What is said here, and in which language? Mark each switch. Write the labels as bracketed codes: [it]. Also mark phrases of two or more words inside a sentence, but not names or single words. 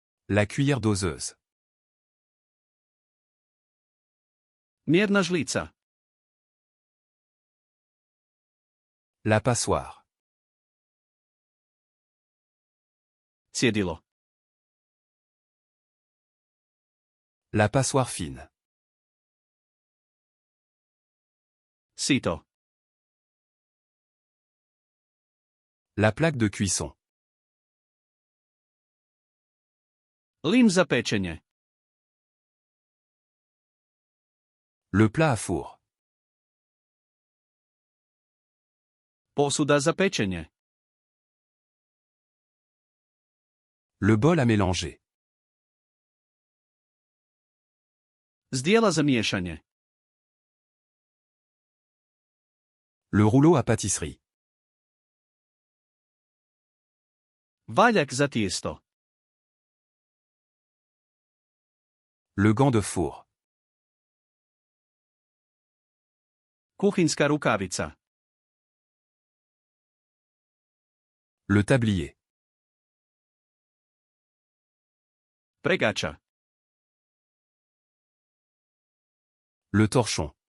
[fr] La cuillère doseuse. [hr] Mjerna žlica. [fr] La passoire. [hr] Cjedilo. [fr] La passoire fine. [hr] Sito. [fr] La plaque de cuisson. [hr] Lim za pečenje. [fr] Le plat à four. [hr] Posuda za pečenje. [fr] Le bol à mélanger. [hr] Zdjela za miješanje. [fr] Le rouleau à pâtisserie. [hr] Valjak za tijesto. [fr] Le gant de four. [hr] Kuhinska rukavica. [fr] Le tablier. [hr] Pregača. [fr] Le torchon.